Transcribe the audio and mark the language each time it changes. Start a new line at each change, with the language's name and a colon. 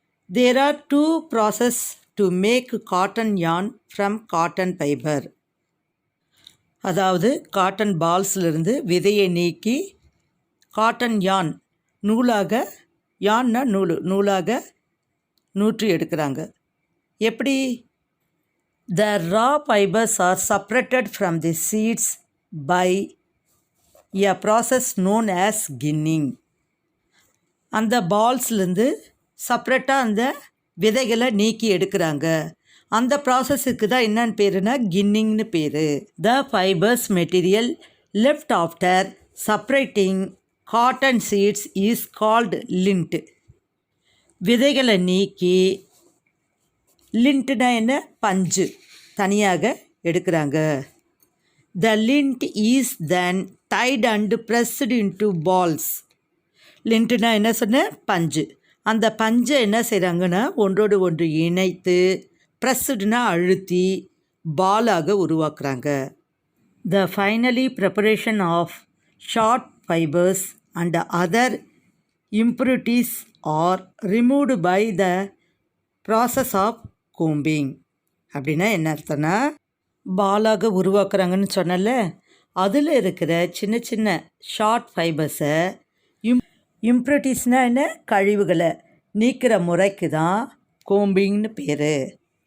English: There are 2 process to make cotton yarn from cotton fibre.
Tamil: அதாவது cotton பால்ஸ்லேருந்து விதையை நீக்கி cotton yarn நூலாக, யான்னா நூலாக நூற்றி எடுக்கிறாங்க. எப்படி?
English: The raw fibers are separated from the seeds by a process known as ginning.
Tamil: அந்த பால்ஸ்லேருந்து செப்ரேட்டாக அந்த விதைகளை நீக்கி எடுக்கிறாங்க. அந்த ப்ராசஸுக்கு தான் என்னன்னு பேருனா கின்னிங்னு பேர்.
English: The fibers material left after separating cotton seeds is called lint.
Tamil: விதைகளை நீக்கி லிண்ட்னா என்ன? பஞ்சு தனியாக எடுக்கிறாங்க.
English: The lint is then tied and pressed into balls.
Tamil: லிண்ட்னா என்ன சொன்ன? பஞ்சு. அந்த பஞ்சை என்ன செய்கிறாங்கன்னா ஒன்றோடு ஒன்று இணைத்து, ப்ரெஸ்டுனா அழுத்தி, பாலாக உருவாக்குறாங்க.
English: The finally preparation of short fibers and other impurities are removed by the process of combing.
Tamil: அப்படின்னா என்ன அர்த்தம்னா, பாலாக உருவாக்குறாங்கன்னு சொன்னல, அதில் இருக்கிற சின்ன சின்ன ஷார்ட் ஃபைபர்ஸை இம்ப்யூரிட்டிஸ்னால் என்ன? கழிவுகளை நீக்கிற முறைக்கு தான் கோம்பிங்னு பேர்.